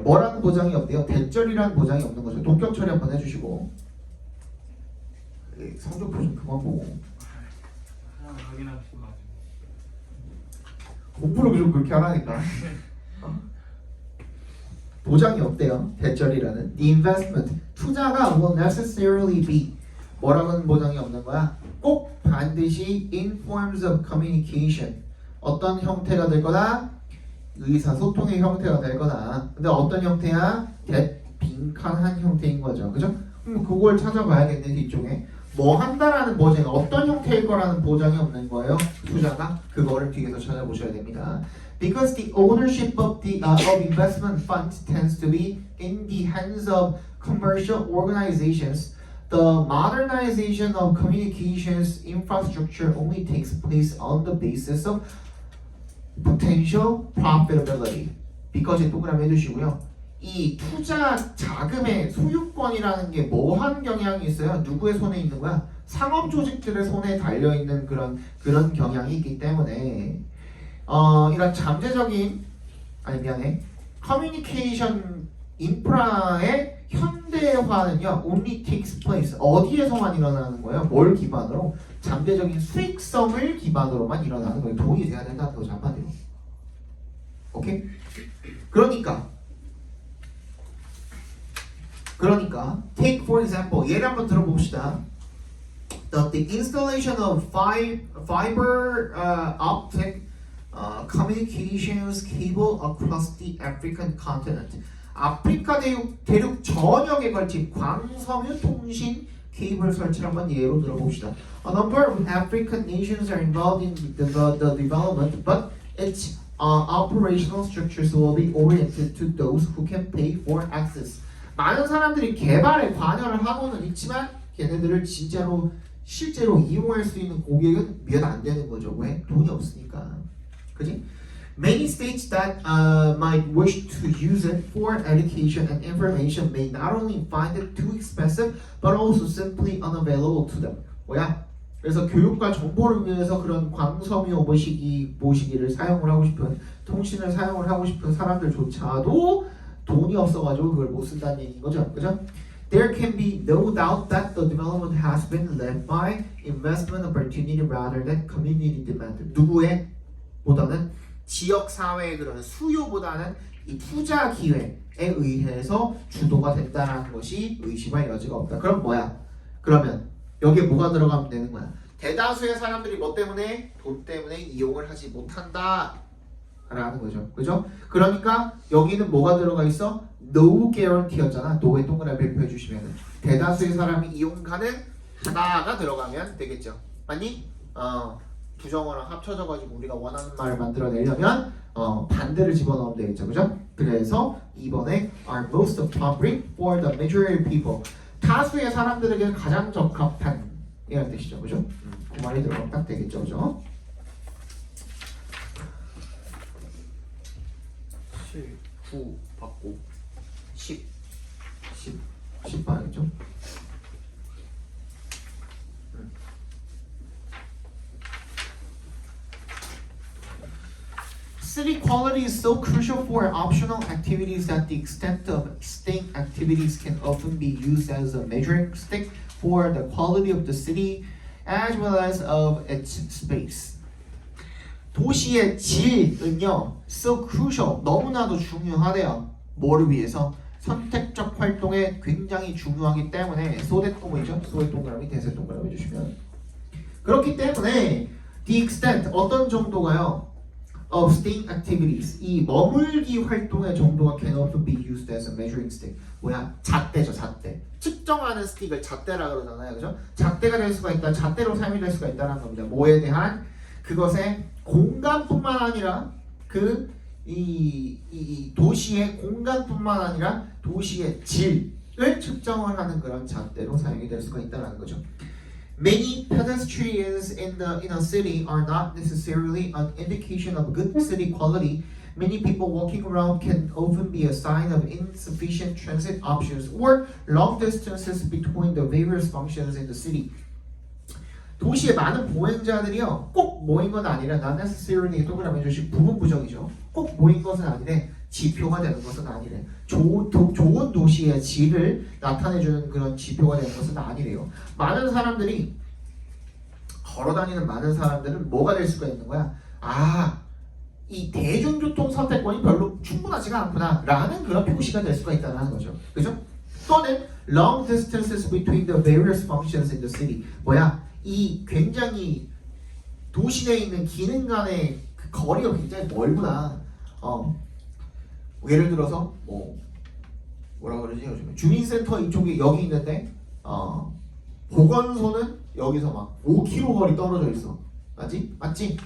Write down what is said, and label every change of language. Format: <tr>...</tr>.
<ko>뭐라는 보장이 없대요? 대절이라는 보장이 없는 거죠. 동격 처리 한번 해주시고. 성적표 좀 그만 보고. 하나 확인하고 싶어가지고. 공부를 좀 그렇게 하라니까. 보장이 없대요. 대절이라는.</ko> <en>The investment.</en> <ko>투자가</ko> <en>will necessarily be.</en> <ko>뭐라는 보장이 없는 거야? 꼭 반드시</ko> <en>in forms of communication.</en> <ko>어떤 형태가 될 거다? 의사소통의 형태가 될 거다. 근데 어떤 형태야? 빈칸한 형태인 거죠. 그죠? 그럼 그걸 찾아봐야겠네, 뒤쪽에. 뭐 한다라는 보장이 어떤 형태일 거라는 보장이 없는 거예요. 투자가. 그거를 뒤에서 찾아보셔야 됩니다.</ko> <en>Because the ownership of the of investment funds tends to be in the hands of commercial organizations, the modernization of communications infrastructure only takes place on the basis of potential profitability. Because</en> <ko>동그라미 해주시고요. 이 투자 자금의 소유권이라는 게 뭐한 경향이 있어요? 누구의 손에 있는 거야? 상업 조직들의 손에 달려 있는 그런 경향이 있기 때문에 이런 잠재적인 커뮤니케이션 인프라의 현대화는요</ko> <en>only takes place</en> <ko>어디에서만 일어나는 거예요? 뭘 기반으로? 잠재적인 수익성을 기반으로만 일어나는 거예요. 돈이 돼야 된다는 거죠 한마디로. 오케이? 그러니까</ko> <en>take for example</en> <ko>예를 한번 들어봅시다.</ko> <en>The installation of fiber optic communications cable across the African continent.</en> <ko>아프리카 대륙 전역에 걸친 광섬유 통신 케이블 설치를 한번 예로 들어봅시다.</ko> <en>A number of African nations are involved in the development, but its operational structures will be oriented to those who can pay for access.</en> <ko>많은 사람들이 개발에 관여를 하고는 있지만 걔네들을 실제로 이용할 수 있는 고객은 몇 안 되는 거죠. 왜? 돈이 없으니까. 그지?</ko> <en>Many states that might wish to use it for education and information may not only find it too expensive, but also simply unavailable to them.</en> <ko>뭐야? 그래서 교육과 정보를 위해서 그런 광섬유 모시기를 사용을 하고 싶은 통신을 사용을 하고 싶은 사람들조차도 돈이 없어가지고 그걸 못 쓴다는 얘기인 거죠, 그죠?</ko> <en>There can be no doubt that the development has been led by investment opportunity rather than community demand.</en> <ko>누구의? 보다는 지역 사회의 그런 수요보다는 이 투자 기회에 의해서 주도가 된다는 것이 의심할 여지가 없다. 그럼 뭐야? 그러면 여기에 뭐가 들어가면 되는 거야? 대다수의 사람들이 뭐 때문에? 돈 때문에 이용을 하지 못한다 라는 거죠. 그죠? 그러니까 여기는 뭐가 들어가 있어?</ko> <en>No guarantee였잖아.</en> <ko>no의 동그라미 배표해 주시면 대다수의 사람이 이용 가능하다가 들어가면 되겠죠. 맞니? 부정어랑 합쳐져가지고 우리가 원하는 말을 만들어내려면 반대를 집어넣으면 되겠죠. 그죠? 그래서 2번에</ko> <en>are most appropriate for the majority of people.</en> <ko>다수의 사람들에게 가장 적합한 이런 뜻이죠. 그죠? 그 말이 들어가면 딱 되겠죠. 그죠? 7, 9 받고 10 봐야겠죠?</ko> <en>City quality is so crucial for optional activities that the extent of state activities can often be used as a measuring stick for the quality of the city as well as of its space.</en> <ko>도시의 질은요,</ko> <en>so crucial,</en> <ko>너무나도 중요하대요. 뭐를 위해서? 선택적 활동에 굉장히 중요하기 때문에 소대동이죠. 소의 동그라미, 대세 동그라미 해주시면 그렇기 때문에</ko> <en>the extent</en> <ko>어떤 정도가요?</ko> <en>of staying activities</en> <ko>이 머물기 활동의 정도가</ko> <en>can also be used as a measuring stick.</en> <ko>뭐야? 잣대죠, 잣대. 측정하는 스틱을 잣대라 그러잖아요, 그죠? 잣대가 될 수가 있다, 잣대로 사용이 될 수가 있다는 겁니다. 뭐에 대한 그것의 공간뿐만 아니라 이 도시의 공간뿐만 아니라 도시의 질을 측정을 하는 그런 잣대로 사용이 될 수가 있다는 거죠.</ko> <en>Many pedestrians in a city are not necessarily an indication of good city quality. Many people walking around can often be a sign of insufficient transit options or long distances between the various functions in the city.</en> <ko>도시의 많은 보행자들이요 꼭 모인 건 아니라</ko> <en>not necessarily</en> <ko>동그라미 해주시 부분 부정이죠. 꼭 모인 것은 아니래 지표가 되는 것은 아니래 좋은 도시의 질을 나타내주는 그런 지표가 되는 것은 아니래요. 많은 사람들이 걸어다니는 많은 사람들은 뭐가 될 수가 있는 거야? 이 대중교통 선택권이 별로 충분하지가 않구나 라는 그런 표시가 될 수가 있다는 거죠. 그죠? 또는</ko> <en>long distances between the various functions in the city.</en> <ko>이 굉장히 도시 내에 있는 기능 간의 그 거리가 굉장히 멀구나. 예를 들어서 뭐라 그러지 요즘에 주민센터 이쪽에 여기 있는데 보건소는 여기서 막 5km 거리 떨어져 있어. 맞지?</ko>